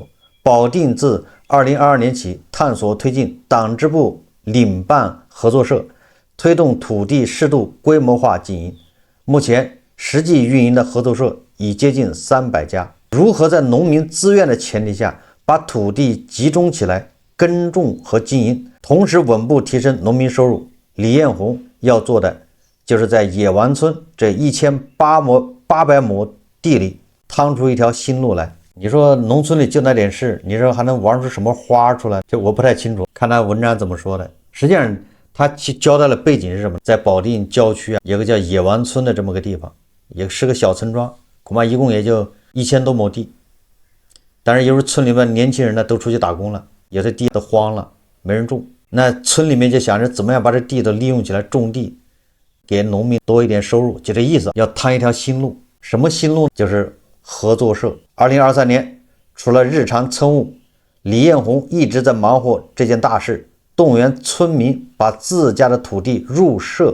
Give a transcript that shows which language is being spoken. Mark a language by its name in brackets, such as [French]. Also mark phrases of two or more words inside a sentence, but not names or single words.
[Chinese] 保定自2022年起探索推進黨支部領辦合作社，推動土地適度規模化經營。目前實際運營的合作社已接近300家。如何在農民自願的前提下，把土地集中起來耕種和經營，同時穩步提升農民收入？李彥宏要做的就是在野王村這1800亩地裡趟出一條新路來。你說農村裡就那點事，你說還能玩出什麼花出來？這我不太清楚，看他文章怎麼說的。實際上他交代了背景是什麼？在保定郊區啊，有個叫野王村的這麼個地方，也是個小村莊，恐怕一共也就1000多畝地。但是由於村裡面年輕人呢都出去打工了，有的地都荒了，沒人種。那村裡面就想着怎麼樣把這地都利用起來種地，給農民多一點收入，就這意思。要趟一條新路。什麼新路？就是合作社。2023年，除了日常村務，李彥宏一直在忙活這件大事，動員村民把自家的土地入社。